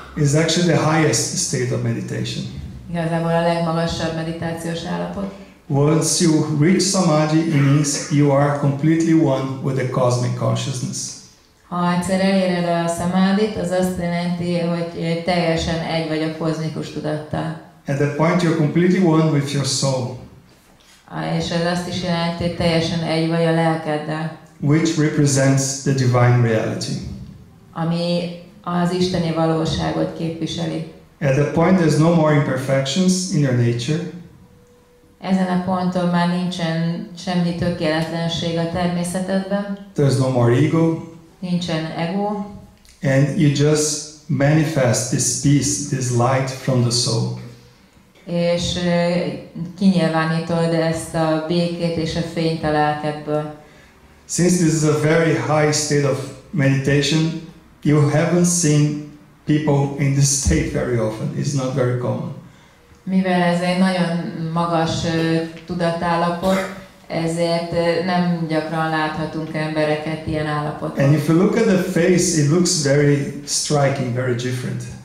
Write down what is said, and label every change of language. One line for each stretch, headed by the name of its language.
English: It's actually the highest state of meditation.
Hungarian: Igazából a legmagasabb meditációs állapot.
English: Once you reach samadhi, it means you are completely one with the cosmic consciousness.
Hungarian: Ha egyszer eléred a samadhit, az azt jelenti, hogy teljesen egy vagy a kozmikus tudattal.
English: At that point, you're completely one with your soul,
Hungarian: És ez azt is jelenti, hogy teljesen egy vagy a lelkeddel.
English: which represents the divine reality.
Hungarian: Ami az isteni valóságot képviseli.
English: At that point, there's no more imperfections in your nature.
Hungarian: Ezen a ponton már nincsen semmi tökéletlenség a természetedben,
English: There's no more ego.
Hungarian: nincsen ego,
English: And you just manifest this peace, this light from the soul.
Hungarian: és kinyilvánítod ezt a békét és a fényt a lelkedből.
English: Since this is a very high state of meditation, you haven't seen people in this state very often. It's not very common.
Hungarian: Mivel ez egy nagyon magas tudatállapot, ezért nem gyakran láthatunk embereket ilyen állapotban.
English: And if you look at the face, it looks very striking, very different.